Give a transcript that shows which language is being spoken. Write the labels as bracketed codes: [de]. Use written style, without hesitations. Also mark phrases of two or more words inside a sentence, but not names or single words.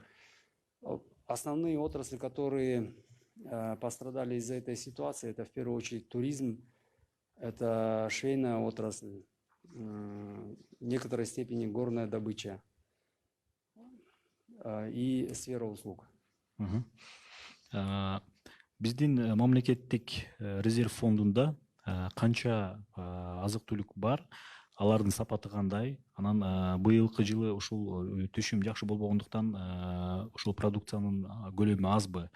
[ru] Основные отрасли, которые пострадали из-за этой ситуации, это в первую очередь туризм, это швейная отрасль, в некоторой степени горная добыча и сфера услуг. Мгм. [ky] Биздин мамлекеттик резерв фондунда канча азык-түлүк бар, алардын сапаты кандай? Анан быйылкы жылы ушул түшүм жакшы болбогондуктан ушул продукциянын көлөмү азбы?